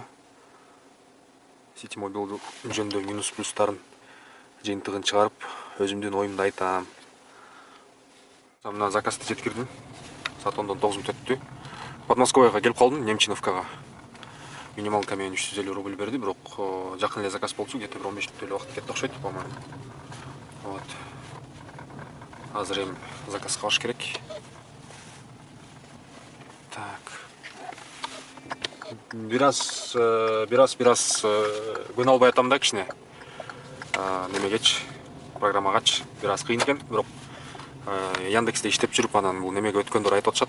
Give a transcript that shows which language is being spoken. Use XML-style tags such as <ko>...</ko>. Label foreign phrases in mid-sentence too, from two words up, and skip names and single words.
<ky>Ситимобил жөнүндө минус плюстарын жыйынтыгын чыгарып, өзүмдүн оюмду айтам. Мына заказды жеткирдим. Саат 10-дон 9 мүнөт өттү. Подмосковьяга келип калдым, Немчиновкага. Минималка менен 350 рубль берди, бирок жакын эле заказ болчу, где-то 15 мүнөт эле убакыт кетти окшойт,</ky> <ru>по-моему. Вот.</ru> <ky>Азыр эми заказ кылыш керек.</ky> <ru>Так.</ru> <ky>Бир аз күн албай атам да кичине. Немегечи, программагачы бир аз кыйын экен, бирок Яндексте иштеп жүрүп анан бул немеге өткөндөр айтып атышат.</ky>